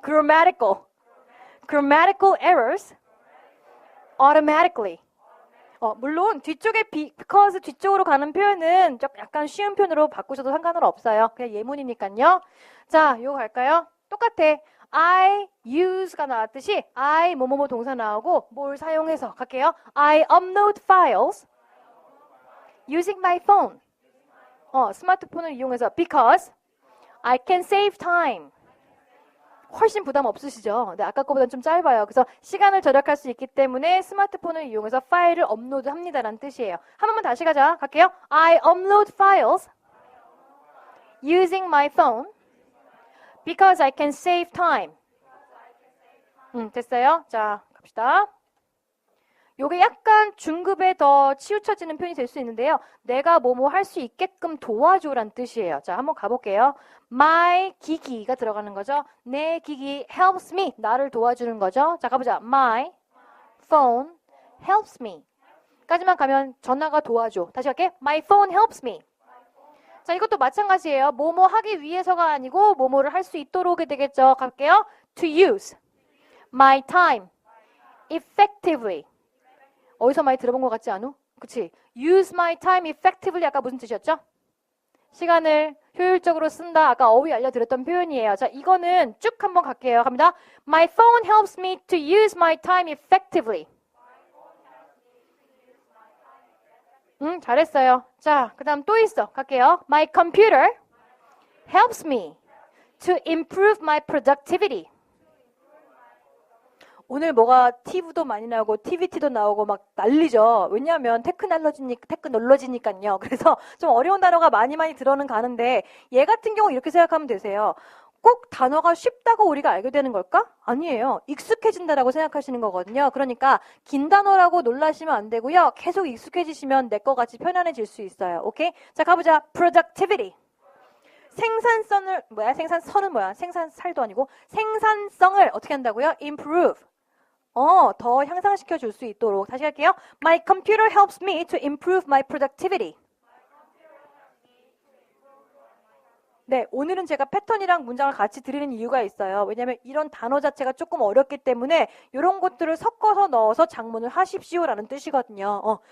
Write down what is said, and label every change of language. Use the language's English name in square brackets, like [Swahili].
[English] Grammatical errors. Automatically. [Korean] 물론 뒤쪽에 because 뒤쪽으로 가는 표현은 약간 쉬운 표현으로 바꾸셔도 상관은 없어요. 그냥 예문이니까요. 자, 이거 갈까요? 똑같아. [English] I use [Korean] 가 나왔듯이 I 뭐뭐뭐 동사 나오고 뭘 사용해서 갈게요. [English] I upload files using my phone. [Korean] 스마트폰을 이용해서 [English] because I can save time. [Korean] 훨씬 부담 없으시죠? 네, 아까 거보다는 좀 짧아요. 그래서 시간을 절약할 수 있기 때문에 스마트폰을 이용해서 파일을 업로드합니다라는 뜻이에요. 한 번만 다시 가자. 갈게요. [English] I upload files using my phone because I can save time. [Korean] 됐어요? 자, 갑시다. 요게 약간 중급에 더 치우쳐지는 표현이 될 수 있는데요. 내가 뭐뭐 할 수 있게끔 도와줘란 뜻이에요. 자, 한번 가볼게요. My 기기가 들어가는 거죠. 내 기기 [English] helps me. [Korean] 나를 도와주는 거죠. 자, 가보자. [English] My phone helps me. [Korean] 까지만 가면 전화가 도와줘. 다시 갈게. [English] My phone helps me. [Korean] 자, 이것도 마찬가지예요. 뭐뭐 하기 위해서가 아니고 뭐뭐를 할 수 있도록이 되겠죠. 갈게요. [English] To use my time effectively. [Korean] 어디서 많이 들어본 것 같지 않아? 그치? [English] Use my time effectively [Korean] 아까 무슨 뜻이었죠? 시간을 효율적으로 쓴다. 아까 어휘 알려드렸던 표현이에요. 자, 이거는 쭉 한번 갈게요. 갑니다. [English] My phone helps me to use my time effectively. [Korean] 잘했어요. 자, 그 다음 또 있어. 갈게요. [English] My computer helps me to improve my productivity. [Korean] 오늘 뭐가 TV도 많이 나오고 TVT도 나오고 막 난리죠. 왜냐하면 테크놀로지니까요. 그래서 좀 어려운 단어가 많이 들어는 가는데 얘 같은 경우 이렇게 생각하면 되세요. 꼭 단어가 쉽다고 우리가 알게 되는 걸까? 아니에요. 익숙해진다라고 생각하시는 거거든요. 그러니까 긴 단어라고 놀라시면 안 되고요. 계속 익숙해지시면 내 거 같이 편안해질 수 있어요. 오케이? 자, 가보자. Productivity. 생산성은 뭐야? 생산살도 아니고 생산성을 어떻게 한다고요? [English] Improve. [Korean] 더 향상시켜 줄 수 있도록. 다시 할게요. [English] My computer helps me to improve my productivity. [Korean] 네, 오늘은 제가 패턴이랑 문장을 같이 드리는 이유가 있어요. 왜냐하면 이런 단어 자체가 조금 어렵기 때문에 이런 것들을 섞어서 넣어서 작문을 하십시오라는 뜻이거든요.